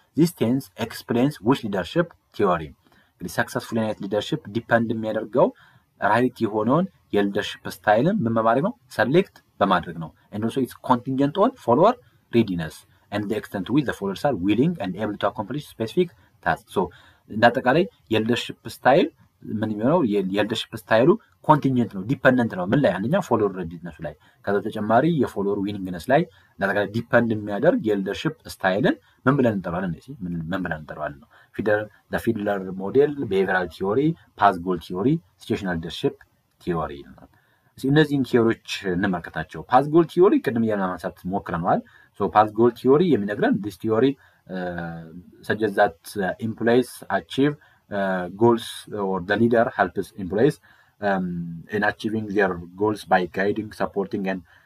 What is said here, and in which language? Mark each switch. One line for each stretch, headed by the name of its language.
English: This tense explains which leadership theory.
Amharic: እንግዲህ
English: successful leadership depend
Amharic: የሚያደርገው ራይት የሆነውን የሊደርሺፕ ስታይልን ምን በማድረግ ነው? ሰሌክት በማድረግ ነው።
English: and also it's contingent on follower readiness and the extent to which the followers are willing and able to accomplish specific tasks.
Amharic: እንዳጠቃላይ የሊደርሺፕ ስታይል ምን የሚሆነው? የሊደርሺፕ ስታይሉ ኮንቲንጀንት ነው፣ ዲፔንደንት ነው። ምን ላይ? አንደኛ ፎሎወር ሬዲነስ ላይ፣ ከዛ ተጨማሪ የፎሎወር ዊኒንግነስ ላይ እንዳጠቃላይ ዲፔንድ የሚያደርግ የሊደርሺፕ ስታይልን ምን ብለን እንጠራዋለን? ምን ብለን እንጠራዋለን ነው ፊድለር ሞዴል፣ ቢሄቪየራል ቲዮሪ፣ ፓዝ ጎል ቲዮሪ፣ ሲቹዌሽናል ሊደርሺፕ ቲዮሪ። እነዚህን ቲዮሪዎች እንመልከታቸው። ፓዝ ጎል ቲዮሪ ቅድም ለማንሳት ሞክረናል። ፓዝ ጎል ቲዮሪ የሚነግረን
English: this theory suggests that employees achieve goals or the leader helps employees in achieving their goals by guiding, supporting and